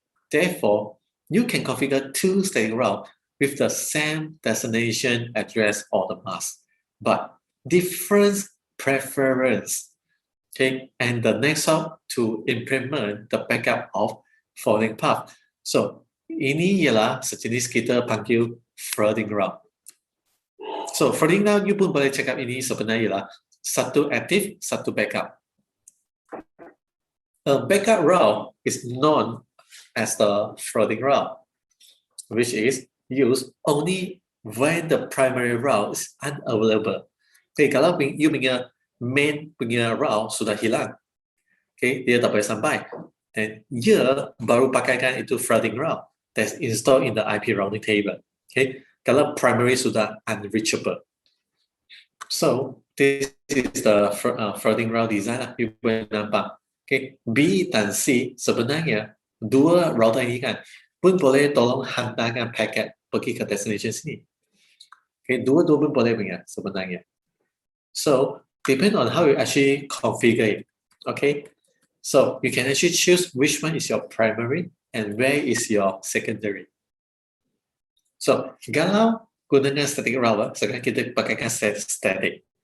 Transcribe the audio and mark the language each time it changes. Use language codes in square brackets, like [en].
[en] Therefore, you can configure two static route with the same destination address or the mask, but different preference. Okay, and the next step to implement the backup of falling path. [ms] So, ini ialah sejenis kita panggil flooding route. So, flooding route you pun boleh cakap ini sebenarnya ialah satu active, satu backup. [en] A backup route is known as the flooding route, which is used only when the primary route is unavailable. [ms] Okay, kalau you punya main punya route sudah hilang, okay, dia tak boleh sampai, then ia baru pakaikan itu flooding route [en] that's installed in the IP routing table. [ms] Okay, kalau primary sudah unreachable. [en] So this is the flooding route design lah. [ms] You boleh nampak. Okay, B dan C sebenarnya dua router ini kan pun boleh tolong hantarkan paket pergi ke destination sini. Okay, dua-dua pun boleh punya sebenarnya. [en] So depend on how you actually configure it. Okay, so you can actually choose which one is your primary and where is your secondary. [ms] So kalau gunakan static route, sekarang kita pakaikan static.